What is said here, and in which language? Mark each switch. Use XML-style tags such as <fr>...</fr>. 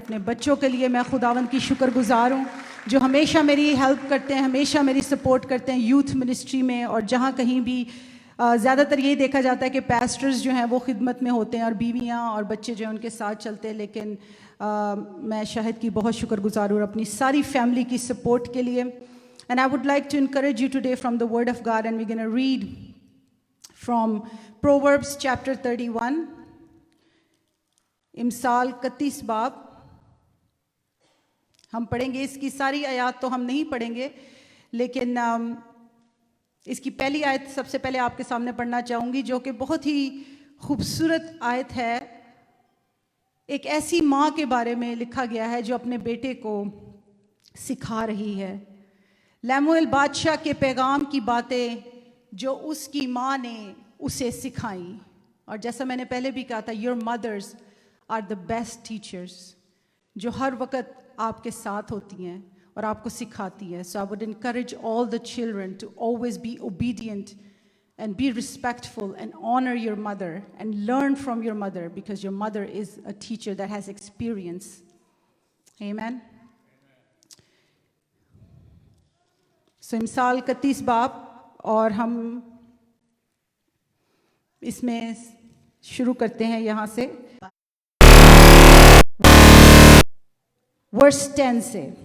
<hi>अपने बच्चों के लिए मैं खुदावंद की शुक्रगुजार हूँ जो हमेशा मेरी हेल्प करते हैं, हमेशा मेरी सपोर्ट करते हैं यूथ मिनिस्ट्री में. और जहाँ कहीं भी ज़्यादातर यही देखा जाता है कि पैस्टर्स जो हैं वो खिदमत में होते हैं और बीवियाँ और बच्चे जो हैं उनके साथ चलते हैं, लेकिन मैं शाहिद की बहुत शुक्रगुजार हूँ अपनी सारी फैमिली की सपोर्ट के लिए.</hi> <en>And I would like to encourage you today from the Word of God, and we're going to read from Proverbs chapter 31.</en> <hi>इमसाल 31 बाब हम पढ़ेंगे. इसकी सारी आयत तो हम नहीं पढ़ेंगे, लेकिन इसकी पहली आयत सबसे पहले आपके सामने पढ़ना चाहूँगी जो कि बहुत ही खूबसूरत आयत है. एक ऐसी माँ के बारे में लिखा गया है जो अपने बेटे को सिखा रही है. लैमुएल बादशाह के पैगाम की बातें जो उसकी माँ ने उसे सिखाई. और जैसा मैंने पहले भी कहा था,</hi> <en>your mothers are the best teachers,</en> <hi>जो हर वक्त आपके साथ होती हैं और आपको सिखाती है.</hi> <en>So I would encourage all the children to always be obedient and be respectful and honor your mother and learn from your mother, because your mother is a teacher that has experience. Amen.</en> <hi>So इमसाल 31 बाब, और हम इसमें शुरू करते हैं यहाँ से verse 10 से.</hi>